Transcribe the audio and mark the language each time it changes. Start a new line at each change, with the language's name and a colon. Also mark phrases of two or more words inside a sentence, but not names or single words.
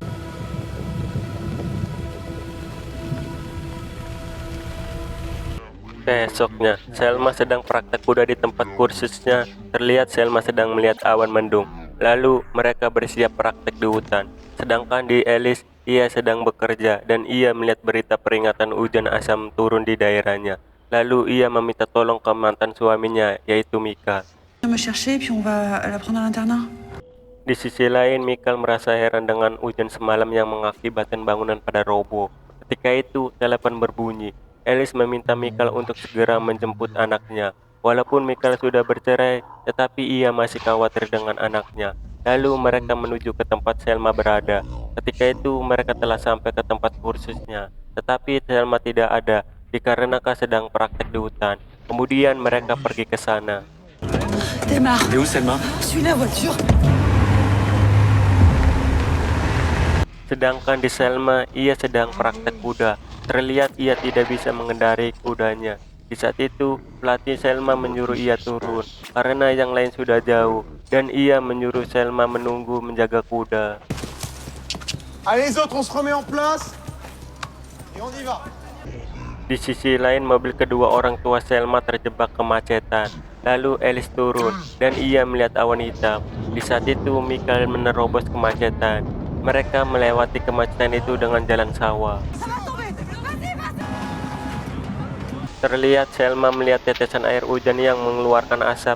Indonesian: Keesoknya, Selma sedang praktek kuda di tempat kursusnya. Terlihat Selma sedang melihat awan mendung. Lalu mereka bersiap praktek di hutan. Sedangkan di Alice, ia sedang bekerja dan ia melihat berita peringatan hujan asam turun di daerahnya. Lalu ia meminta tolong ke mantan suaminya, yaitu Mika.
French: Viens me chercher, puis on va la prendre à l'internat.
Indonesian: Di sisi lain, Michael merasa heran dengan hujan semalam yang mengakibatkan bangunan pada roboh. Ketika itu, telepon berbunyi. Alice meminta Michael untuk segera menjemput anaknya. Walaupun Michael sudah bercerai, tetapi ia masih khawatir dengan anaknya. Lalu mereka menuju ke tempat Selma berada. Ketika itu, mereka telah sampai ke tempat kursusnya. Tetapi Selma tidak ada, dikarenakan sedang praktek di hutan. Kemudian mereka pergi ke sana.
French: Démarre. Et où, Selma? Suis la voiture.
Indonesian: Sedangkan di Selma, ia sedang praktek kuda. Terlihat ia tidak bisa mengendarai kudanya. Di saat itu, pelatih Selma menyuruh ia turun karena yang lain sudah jauh, dan ia menyuruh Selma menunggu menjaga kuda.
French: Allez les autres, on se remet en place et on y va.
Indonesian: Di sisi lain, mobil kedua orang tua Selma terjebak kemacetan. Lalu Alice turun dan ia melihat awan hitam. Di saat itu, Michael menerobos kemacetan. Mereka melewati kemacetan itu dengan jalan sawah. Terlihat Selma melihat tetesan air hujan yang mengeluarkan asap.